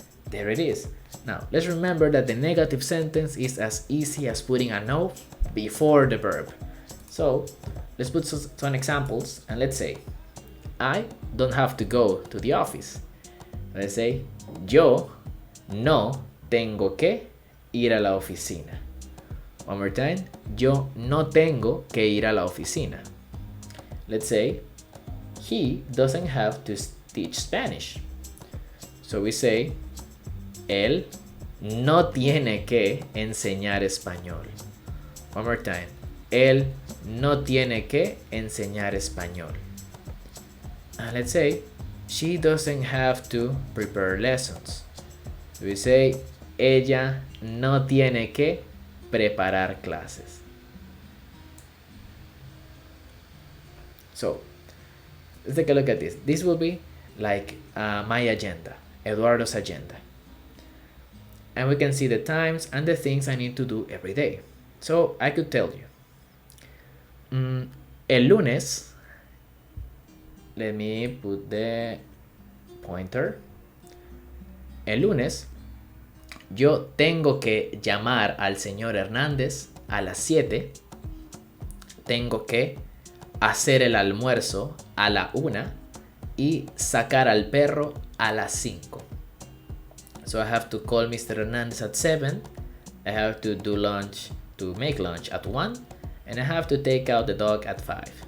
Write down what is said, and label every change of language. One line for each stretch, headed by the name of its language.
English: There it is. Now, let's remember that the negative sentence is as easy as putting a no before the verb. So, let's put some examples and let's say, I don't have to go to the office. Let's say,
Spanish: yo no tengo que ir a la oficina.
English: One more time,
Spanish: yo no tengo que ir a la oficina.
English: Let's say, he doesn't have to teach Spanish. So we say,
Spanish: él no tiene que enseñar español.
English: One more time.
Spanish: Él no tiene que enseñar español.
English: And let's say, she doesn't have to prepare lessons. So we say,
Spanish: ella no tiene que preparar clases.
English: So, let's take a look at this. This will be like my agenda, Eduardo's agenda. And we can see the times and the things I need to do every day. So I could tell you,
Spanish: el lunes,
English: let me put the pointer.
Spanish: El lunes, yo tengo que llamar al señor Hernández a las 7. Tengo que hacer el almuerzo a la 1 y sacar al perro a las 5.
English: So I have to call Mr. Hernandez at 7. I have to do lunch, to make lunch at 1. And I have to take out the dog at 5.